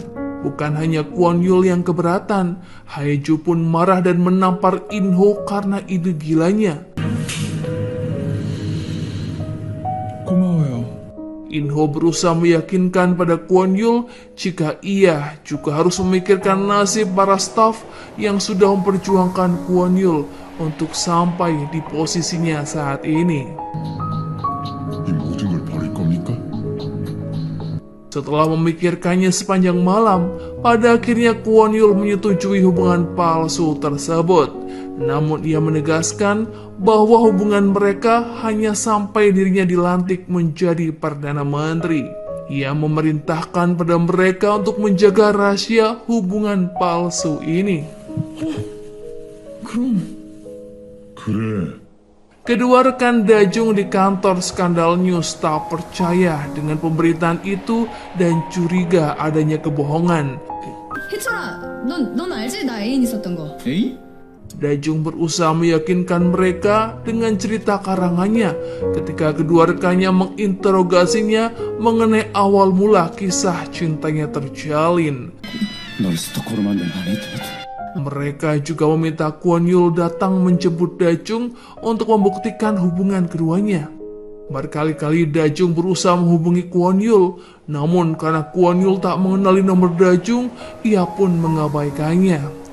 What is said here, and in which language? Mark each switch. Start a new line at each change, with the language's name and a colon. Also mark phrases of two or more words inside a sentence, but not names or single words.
Indonesian: Bukan hanya Kwon Yul yang keberatan, Haeju pun marah dan menampar In Ho karena ide gilanya.
Korean: 고마워요.
Indonesian: Inho berusaha meyakinkan pada Kwon Yul jika ia juga harus memikirkan nasib para staf yang sudah memperjuangkan Kwon Yul untuk sampai di posisinya saat ini.
Korean: 이 모든 걸 버릴 겁니까?
Indonesian: Setelah memikirkannya sepanjang malam, pada akhirnya Kwon Yul menyetujui hubungan palsu tersebut. Namun ia menegaskan bahwa hubungan mereka hanya sampai dirinya dilantik menjadi Perdana Menteri. Ia memerintahkan pada mereka untuk menjaga rahasia hubungan palsu ini.
Korean: 그래.
Indonesian: Kedua rekan Dajung di kantor Skandal News tak percaya dengan pemberitaan itu dan curiga adanya kebohongan.
Korean: 혜철아, 넌 알지? 나 애인 있었던 거.
Indonesian: Dajung berusaha meyakinkan mereka dengan cerita karangannya ketika kedua rekannya menginterogasinya mengenai awal mula kisah cintanya terjalin.
Korean: 널 스토커로 만든 아니더라도
Indonesian: Mereka juga meminta Kwon Yul datang menjemput Dajung untuk membuktikan hubungan keduanya. Berkali-kali Dajung berusaha menghubungi Kwon Yul, namun karena Kwon Yul tak mengenali nomor Dajung, ia pun mengabaikannya.